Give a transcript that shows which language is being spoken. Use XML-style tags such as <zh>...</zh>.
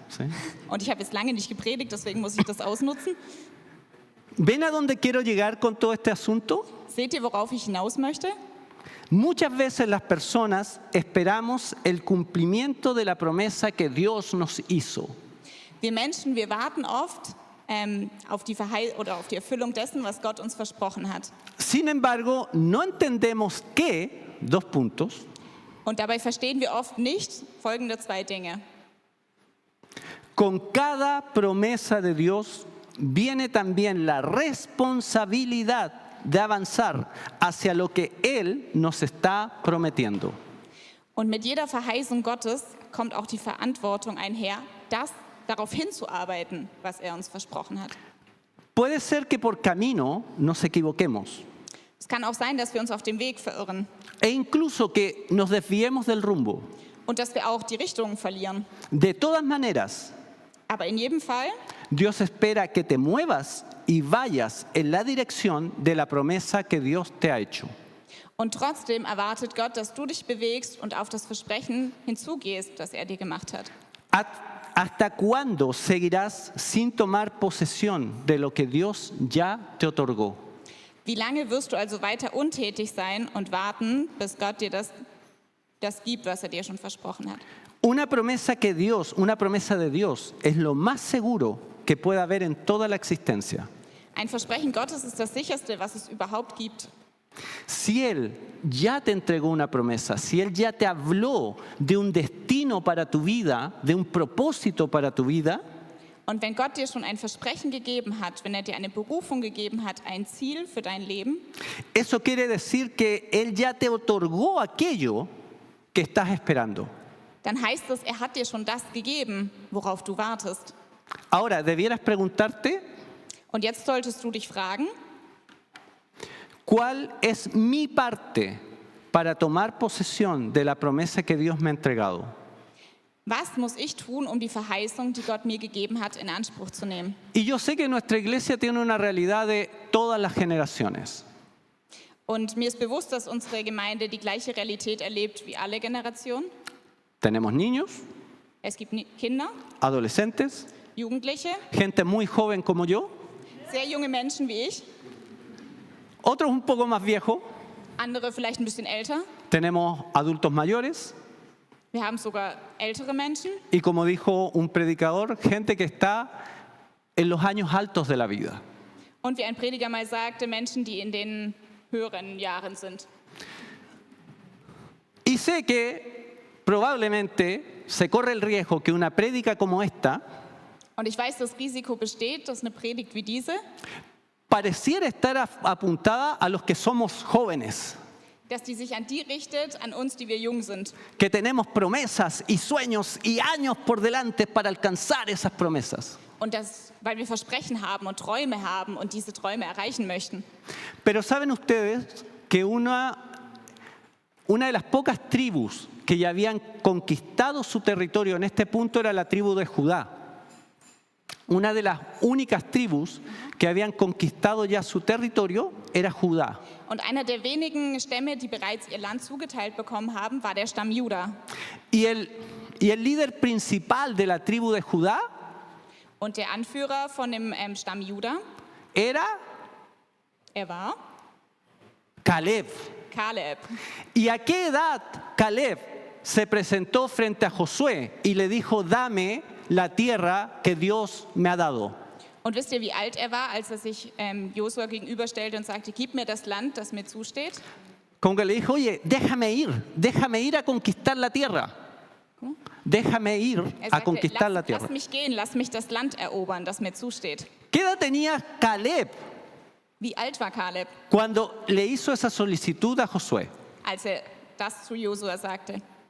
<es>¿Sí?</es> <de>und ich habe jetzt lange nicht gepredigt, deswegen muss ich das ausnutzen.</de> <es>¿Ven a dónde quiero llegar con todo este asunto?</es> <de>Seht ihr, worauf ich hinaus möchte?</de> <es>Muchas veces las personas esperamos el cumplimiento de la promesa que Dios nos hizo.</es> <de>Wir Menschen, wir warten oft auf die Erfüllung dessen, was Gott uns versprochen hat.</de> <es>Sin embargo, no entendemos que, 2 puntos,</es> <de>Und dabei verstehen wir oft nicht folgende 2 Dinge.</de> <es>con cada promesa de Dios viene también la responsabilidad de avanzar hacia lo que Él nos está prometiendo.</es> <de>Und mit jeder Verheißung Gottes kommt auch die Verantwortung einher, darauf hinzuarbeiten, was er uns versprochen hat.</de> <es>Puede ser que por camino nos equivoquemos</es> <de>Es kann auch sein, dass wir uns auf dem Weg verirren</de> <es>e incluso que nos desviemos del rumbo.</es> <de>und dass wir auch die Richtung verlieren.</de> <es>De todas maneras,</es> <de>Aber in jedem Fall,</de> <es>Dios espera que te muevas y vayas en la dirección de la promesa que Dios te ha hecho.</es> <de>und trotzdem erwartet Gott, dass du dich bewegst und auf das Versprechen hinzugehst, das er dir gemacht hat.</de> <es>¿Hasta cuándo seguirás sin tomar posesión de lo que Dios ya te otorgó?</es> <de>Wie lange wirst du also weiter untätig sein und warten, bis Gott dir das gibt, was er dir schon versprochen hat?</de> <es>Una promesa de Dios es lo más seguro que pueda haber en toda la existencia.</es> <de>Ein Versprechen Gottes ist das sicherste, was es überhaupt gibt.</de> <es>Si Él ya te entregó una promesa, si Él ya te habló de un destino para tu vida, de un propósito para tu vida,</es> <de>Und wenn Gott dir schon ein Versprechen gegeben hat, wenn er dir eine Berufung gegeben hat, ein Ziel für dein Leben,</de> <es>eso quiere decir que Él ya te otorgó aquello que estás esperando.</es> <de>dann heißt es, er hat dir schon das gegeben, worauf du wartest.</de> <es>Ahora, debieras preguntarte,</es> <de>Und jetzt solltest du dich fragen,</de> <es>¿cuál es mi parte para tomar posesión de la promesa que Dios me ha entregado?</es> <de>was muss ich tun, um die Verheißung, die Gott mir gegeben hat, in Anspruch zu nehmen?</de> <es>Y yo sé que nuestra iglesia tiene una realidad de todas las generaciones.</es> <de>Und mir ist bewusst, dass unsere Gemeinde die gleiche Realität erlebt wie alle Generationen.</de> <es>Tenemos niños,</es> <de>Es gibt Kinder,</de> <es>adolescentes,</es> <de>Jugendliche,</de> <es>gente muy joven como yo,</es> <de>sehr junge Menschen wie ich,</de> <es>otros un poco más viejos,</es> <de>andere vielleicht ein bisschen älter.</de> <es>tenemos adultos mayores,</es> <de>Wir haben sogar ältere Menschen</de> <es>y, como dijo un predicador, gente que está en los años altos de la vida.</es> <de>und wie ein Prediger mal sagte, Menschen, die in den höheren Jahren sind.</de> <es>Y sé que probablemente se corre el riesgo que una prédica como esta</es> <de>Und ich weiß, das Risiko besteht, dass eine Predigt wie diese,</de> <es>pareciera estar apuntada a los que somos jóvenes,</es> <de>dass die sich an die richtet, an uns, die wir jung sind.</de> <es>que tenemos promesas y sueños y años por delante para alcanzar esas promesas.</es> <de>Und das, weil wir Versprechen haben und Träume haben und diese Träume erreichen möchten.</de> <es>Pero ¿saben ustedes que una de las pocas tribus que ya habían conquistado su territorio en este punto era la tribu de Judá? Una de las únicas tribus que habían conquistado ya su territorio era Judá.</es> <de>Und einer der wenigen Stämme, die bereits ihr Land zugeteilt bekommen haben, war der Stamm Juda.</de> <es>Y el líder principal de la tribu de Judá</es> <de>Und der Anführer von dem Stamm Juda,</de> <es>era</es> <de>war</de> <es>Caleb.</es> <de>Kaleb.</de> <es>¿Y a qué edad Caleb se presentó frente a Josué y le dijo, dame la tierra que Dios me ha dado?</es> <de>Und wisst ihr, wie alt er war, als er sich Josua gegenüberstellte und sagte, gib mir das Land, das mir zusteht?</de> <es>Como que le dijo, oye, déjame ir a conquistar la tierra. Déjame ir</es> <de>Er</de> <es>a</es> <de>sagte,</de> <es>conquistar la tierra.</es> <de>lass mich gehen, lass mich das Land erobern, das mir zusteht.</de> <es>¿Qué edad tenía Caleb</es> <de>Wie alt war Kaleb,</de> <es>cuando le hizo esa solicitud a Josué?</es> <de>als er das zu Josua sagte?</de>